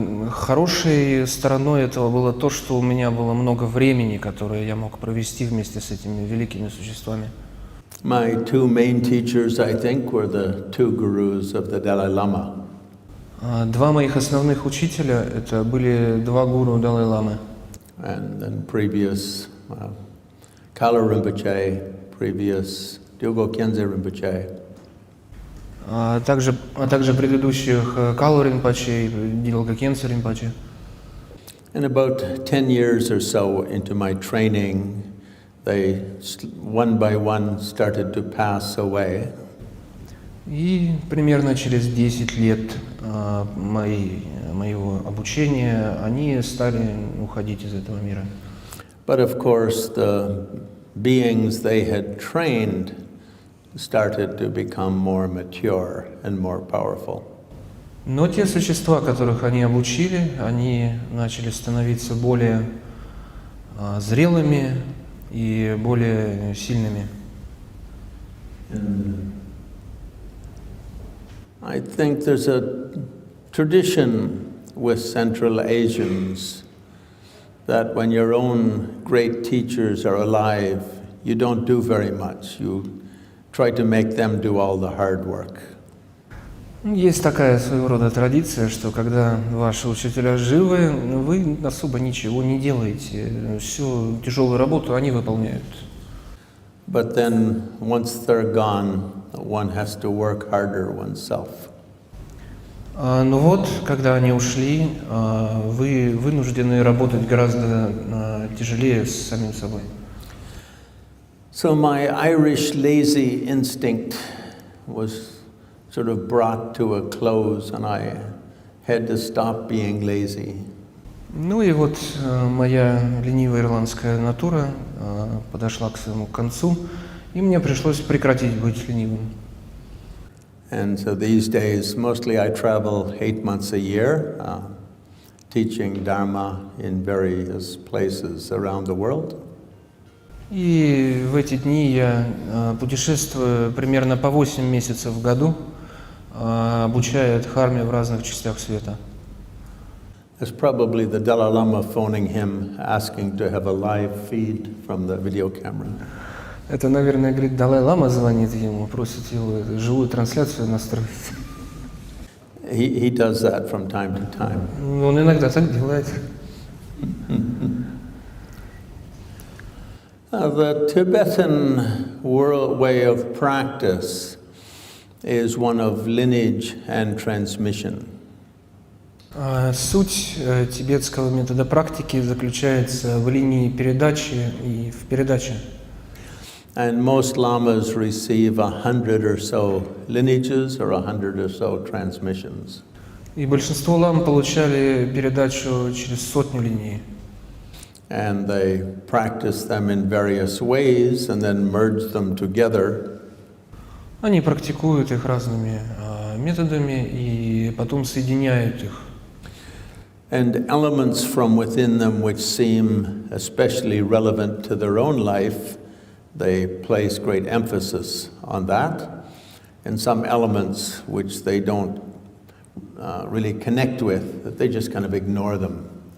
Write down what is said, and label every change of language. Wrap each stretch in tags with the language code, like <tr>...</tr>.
<ru>Хорошей стороной этого было то, что у меня было много времени, которое я мог провести вместе с этими великими существами.</ru> <en>My two main teachers, I think, were the two gurus of the Dalai-ламы.</en> <ru>Два моих основных учителя — это были два гуру Далай-ламы.</ru> <en>And then previous Kala Rinpoche, previous Dilgo Khyentse Rinpoche.</en> <ru>А также предыдущих Калу Ринпоче и Дилго Кьентсе Ринпоче.</ru> <en>And about 10 years or so into my training, they one by one started to pass away.</en> <ru>И примерно через 10 лет моего обучения они стали уходить из этого мира.</ru> <en>But of course, the beings they had trained started to become more mature and more powerful.</en> <ru>Но те существа, которых они обучили, они начали становиться более зрелыми и более сильными.</ru> <en>I think there's a tradition with Central Asians that when your own great teachers are alive, you don't do very much. You try to make them do all the hard work.</en> <ru>Есть такая своего рода традиция, что когда ваши учителя живы, вы особо ничего не делаете. Всю тяжелую работу они выполняют.</ru> <en>But then once they're gone, one has to work harder oneself.</en> <ru>Но вот, когда они ушли, вы вынуждены работать гораздо тяжелее с самим собой.</ru> <en>So my Irish lazy instinct was sort of brought to a close, and I had to stop being lazy.</en> <ru>Ну и вот моя ленивая ирландская натура подошла к своему концу, и мне пришлось прекратить быть ленивым.</ru> <en>And so these days, mostly I travel 8 months a year, teaching Dharma in various places around the world.</en> <ru>И в эти дни я путешествую примерно по 8 месяцев в году, обучая дхарме в разных частях света.</ru> <en>There's probably the Dalai-Lama phoning him, asking to have a live feed from the video camera.</en> <ru>Это, наверное, говорит, Далай-ламы звонит ему, просит его живую трансляцию настроить.</ru> <en>He does that from time to time.</en> <ru>Он иногда так делает.</ru> <en>The Tibetan world way of practice is one of lineage and transmission.</en> <ru>Суть тибетского метода практики заключается в линии передачи и в передаче.</ru> <en>And most lamas receive 100 or so lineages or 100 or so transmissions.</en> <ru>И большинство лам получали передачу через 100 линий.</ru> <en>And they practice them in various ways and then merge them together.</en> <ru>Они практикуют их разными методами и потом соединяют их.</ru> <en>And elements from within them which seem especially relevant to their own life, they place great emphasis on that. And some elements which they don't really connect with, that they just kind of ignore them.</en>